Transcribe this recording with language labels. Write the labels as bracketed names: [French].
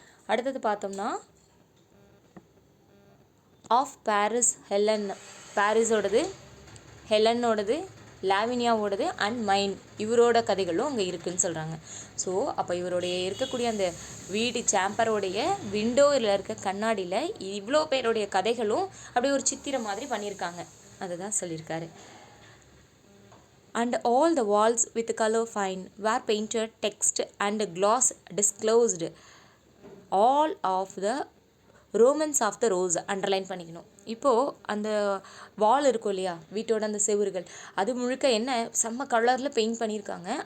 [Tamil] அடுத்தது பார்த்தோம்னா of Paris Helen, பாரிஸோடது, ஹெலனோடது, லாவினியாவோடது and மைன், இவரோட கதைகளும் அங்கே இருக்குதுன்னு சொல்கிறாங்க. ஸோ அப்போ இவருடைய இருக்கக்கூடிய அந்த வீடு சேம்பரோடைய விண்டோவில் இருக்க கண்ணாடியில் இவ்வளோ பேருடைய கதைகளும் அப்படியே ஒரு சித்திரம் மாதிரி பண்ணியிருக்காங்க, அதை தான் சொல்லியிருக்காரு. [English] And all the walls with color fine were painted text and gloss disclosed all of the romance of the rose underline [Tamil] பண்ணிக்கணும். இப்போது அந்த வால் இருக்கும் இல்லையா, வீட்டோட அந்த செவுறுகள், அது முழுக்க என்ன செம்ம கலரில் பெயிண்ட் பண்ணியிருக்காங்க.